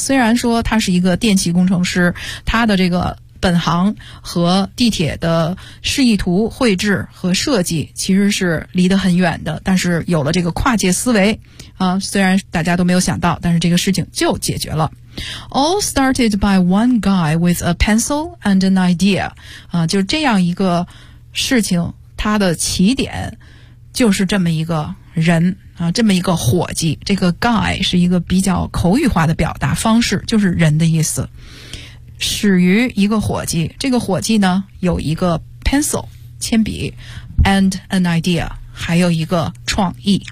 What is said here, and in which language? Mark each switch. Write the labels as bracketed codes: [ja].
[zh] 虽然说他是一个电气工程师，他的这个本行和地铁的示意图绘制和设计其实是离得很远的，但是有了这个跨界思维啊，虽然大家都没有想到，但是这个事情就解决了。 [en] All started by one guy with a pencil and an idea [zh] 啊，就这样一个事情它的起点就是这么一个人啊，这么一个伙计。这个 guy 是一个比较口语化的表达方式，就是人的意思，始于一个伙计。这个伙计呢有一个 pencil 铅笔 [en] and an idea [zh] 还有一个创意。